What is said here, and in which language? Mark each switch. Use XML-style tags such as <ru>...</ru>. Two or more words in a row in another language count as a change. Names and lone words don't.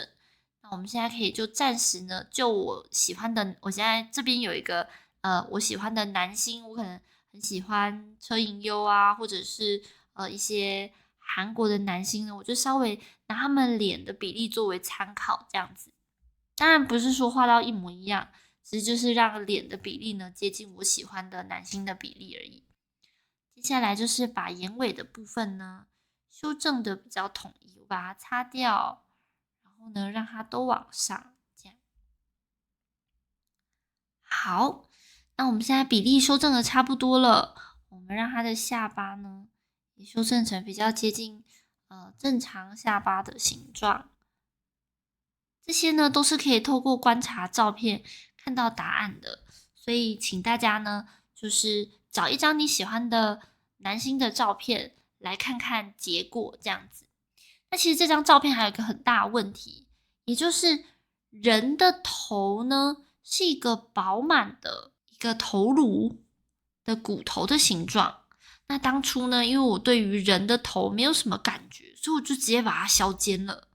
<zh>那我們現在可以就暫時呢，就我喜歡的，我現在這邊有一個我喜歡的男星，我可能很喜歡車銀優啊，或者是一些韓國的男星呢，我就稍微拿他們臉的比例作為參考，這樣子。當然不是說畫到一模一樣，其實就是讓臉的比例呢接近我喜歡的男星的比例而已。接下來就是把眼尾的部分呢修正的比較統一，我把它擦掉，然後呢讓它都往上，這樣。好，那我們現在比例修正的差不多了，我們讓它的下巴呢也修正成比較接近正常下巴的形狀。這些呢都是可以透過觀察照片看到答案的，所以請大家呢就是找一張你喜歡的男星的照片來看看結果，這樣子。那其實這張照片還有一個很大的問題，也就是人的頭呢是一個飽滿的一個頭顱的骨頭的形狀。那當初呢，因為我對於人的頭沒有什麼感覺，所以我就直接把它削尖了。</zh>